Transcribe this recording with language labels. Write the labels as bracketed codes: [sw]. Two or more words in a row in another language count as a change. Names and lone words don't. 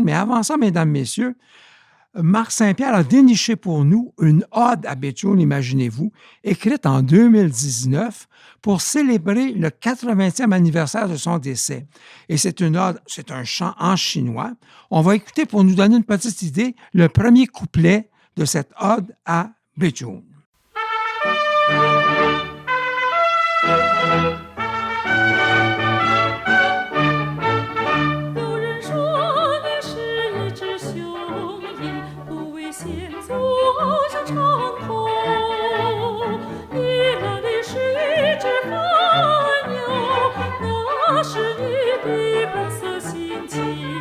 [fr] Mais avant ça, mesdames, messieurs, Marc Saint-Pierre a déniché pour nous une ode à Béthune, imaginez-vous, écrite en 2019 pour célébrer le 80e anniversaire de son décès. Et c'est une ode, c'est un chant en chinois. On va écouter pour nous donner une petite idée le premier couplet de cette ode à Béthune. [zh] 有人说你是一只雄鹰，不为险阻向长空；你那里是一只繁鸟，那是你的本色心情。